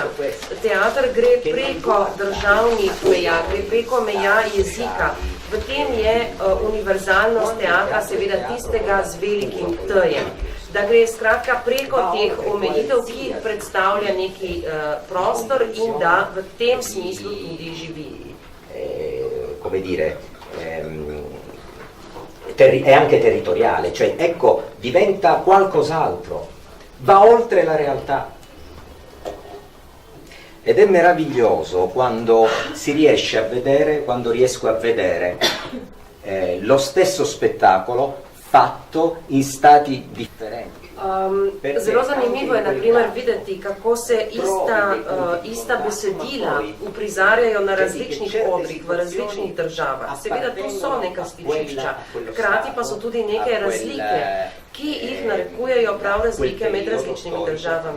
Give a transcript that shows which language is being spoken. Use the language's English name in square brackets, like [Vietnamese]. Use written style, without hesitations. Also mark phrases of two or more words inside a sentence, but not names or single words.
[Slovenian] Teater gre preko državnih meja, gre preko meja jezika. V tem je univerzalnost teatra seveda tistega z velikim T-jem. Da gre skratka preko teh omejitev, ki jih predstavlja neki prostor in da v tem smislu tudi živi. [Italian] Come dire, è anche territoriale, cioè ecco, diventa qualcos'altro, va oltre la realtà. Ed è meraviglioso quando si riesce a vedere, quando riesco a vedere lo stesso spettacolo fatto in stati differenti. [Slovenian] Zelo zanimivo je, na primer, videti, kako se ista besedila uprizarjajo na različnih odrih, v različnih državah. Seveda, to so neka stičišča, hkrati pa so tudi neke razlike, ki jih narekujejo prav razlike med različnimi državami.